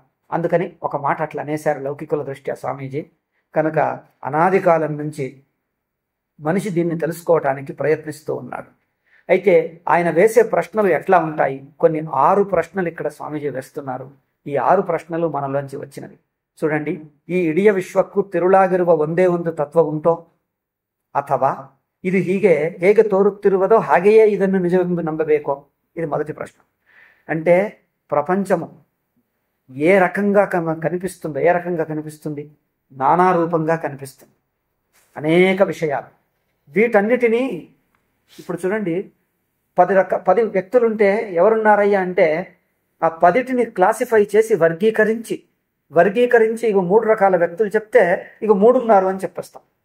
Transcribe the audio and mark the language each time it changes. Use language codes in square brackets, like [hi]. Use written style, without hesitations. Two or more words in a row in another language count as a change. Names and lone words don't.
[te] అందుకని ఒక మాట అట్లా అనేశారు లౌకికుల దృష్ట్యా స్వామీజీ. కనుక అనాది కాలం నుంచి మనిషి దీన్ని తెలుసుకోవటానికి ప్రయత్నిస్తూ ఉన్నాడు. అయితే ఆయన వేసే ప్రశ్నలు ఎట్లా ఉంటాయి? కొన్ని 6 ప్రశ్నలు ఇక్కడ స్వామీజీ వేస్తున్నారు. ఈ 6 ప్రశ్నలు మనలోంచి వచ్చినవి. చూడండి. [kn] ಈ ಇಡಿಯ ವಿಶ್ವಕ್ಕೂ ತಿರುಳಾಗಿರುವ ಒಂದೇ ಒಂದು ತತ್ವ ಉಂಟೋ ಅಥವಾ ಇದು ಹೇಗೆ ತೋರುತ್ತಿರುವುದೋ ಹಾಗೆಯೇ ಇದನ್ನು ನಿಜವೆಂದು ನಂಬಬೇಕೋ? [te] ఇది మొదటి ప్రశ్న. అంటే ప్రపంచము ఏ రకంగా కనిపిస్తుంది? నానా రూపంగా కనిపిస్తుంది. అనేక విషయాలు. వీటన్నిటినీ ఇప్పుడు చూడండి, 10 వ్యక్తులుంటే ఎవరున్నారయ్యా అంటే ఆ 10టిని క్లాసిఫై చేసి వర్గీకరించి ఇక 3 రకాల వ్యక్తులు చెప్తే ఇక 3 ఉన్నారు అని చెప్పేస్తాం.